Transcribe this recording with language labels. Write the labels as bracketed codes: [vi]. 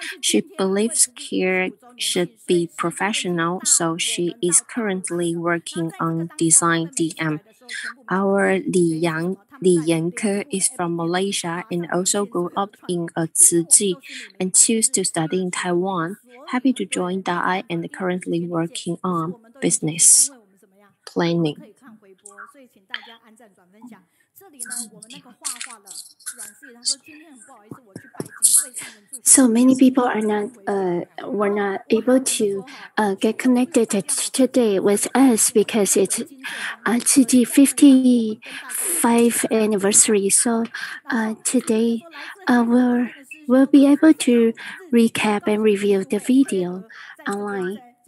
[en] She believes care should be professional, so she is currently working on design DM. Our Li Yanke is from Malaysia and also grew up in a Tzu Chi and chose to study in Taiwan. Happy to join Da'ai and currently working on business planning. [zh] 这里呢，我们那个画画的阮师爷他说今天很不好意思，我去拜金为上人祝福。 [en] So many people are were not able to get connected today with us because it's Tzu Chi 55 anniversary. So today we'll be able to recap and review the video online.